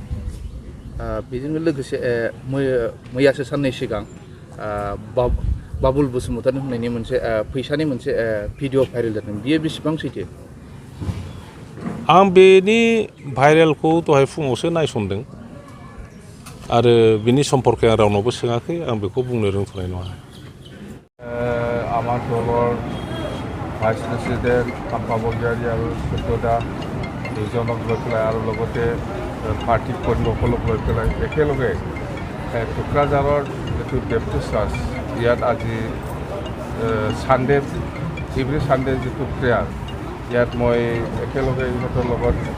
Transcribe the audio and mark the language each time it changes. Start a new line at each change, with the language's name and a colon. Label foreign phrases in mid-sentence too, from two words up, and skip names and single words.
Bodo: बेजों लोगोसे मैयासो साननै सिगां बाबुल बसुमतारी होननायनि मोनसे फैसानि मोनसे भिडिअ भाइरेल जादों, बियो बेसेबां सैथो? आं बेनि भाइरेलखौ दहाय फुङावसो नायसनदों आरो बिनि सम्पर्के आं रावनावबो सोङाखै, आं बेखौ बुंनो रोंथ'नाय नङा।
Assamese: আমার দলৰ
English: vice president
Assamese: কাম্পা বৰগয়াৰী আৰু সত্যদা দুজনক লৈ পেলাই আৰু লগতে পাৰ্টি কৰ্মীসকলক লৈ পেলাই একেলগে টুক্ৰাঝাৰৰ যিটো বেপ্টিষ্ট চাৰ্চ ইয়াত আজি
English: Sunday every Sunday
Assamese: যিটো প্ৰেয়াৰ ইয়াত মই একেলগে ইহঁতৰ লগত